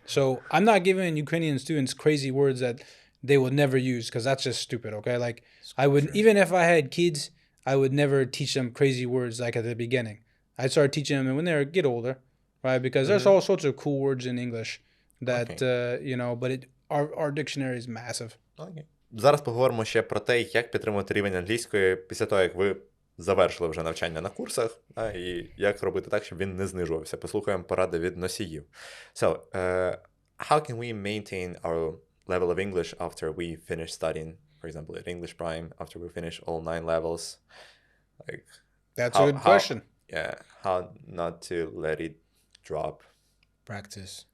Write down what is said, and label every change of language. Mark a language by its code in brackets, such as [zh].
[en] So I'm not giving Ukrainian students crazy words that they would never use because that's just stupid. Okay, like I would, even if I had kids, I would never teach them crazy words like at the beginning. I'd start teaching them when they get older, right? Because there's all sorts of cool words in English that, but our dictionary is massive. [uk] Окей. Зараз поговоримо ще про те, як підтримувати рівень англійської після того, як ви завершили вже навчання на курсах, і як робити так, щоб він не знижувався. Послухаємо поради від носіїв. [en] So, how can we maintain our level of English after we finish studying, for example, at English Prime, after we finish all 9 levels? Like, That's a good question. Yeah, how not to let it drop? Practice.